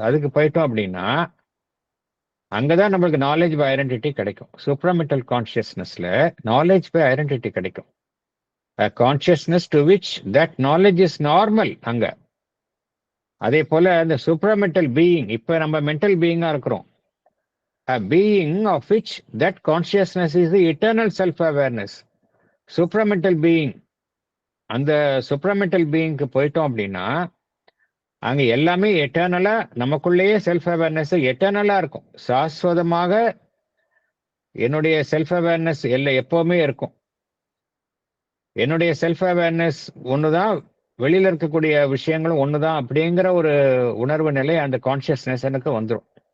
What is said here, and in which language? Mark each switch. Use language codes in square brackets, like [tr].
[ta] அதுக்கு போயிட்டோம் அப்படின்னா அங்கதான் நம்மளுக்கு நாலேஜ் பை ஐடென்டிட்டி கிடைக்கும். சூப்ராமெண்டல் கான்சியஸ்னஸ்ல நாலேஜ் பை ஐடென்டிட்டி கிடைக்கும். [en] Consciousness to which that knowledge is normal அங்க. [ta] அதே போல இந்த சூப்ராமெண்டல் பீயிங், இப்ப நம்ம மென்டல் பீயிங்கா இருக்கிறோம். [en] A being of which that consciousness is the eternal self-awareness. Supramental being. [ta] அந்த supramental beingக்கு போயிட்டோம் அப்படின்னா அங்க எல்லாமே எட்டர்னலா நமக்குள்ளேயே செல்ஃப் அவேர்னஸ் எட்டர்னலா இருக்கும். சாஸ்வதமாக என்னுடைய செல்ஃப் அவேர்னஸ் எப்பவுமே இருக்கும். என்னுடைய செல்ஃப் அவேர்னஸ் ஒண்ணுதான், வெளியில இருக்கக்கூடிய விஷயங்களும் ஒண்ணுதான் அப்படிங்கிற ஒரு உணர்வு நிலை அந்த கான்சியஸ்னஸ் எனக்கு வந்துடும்.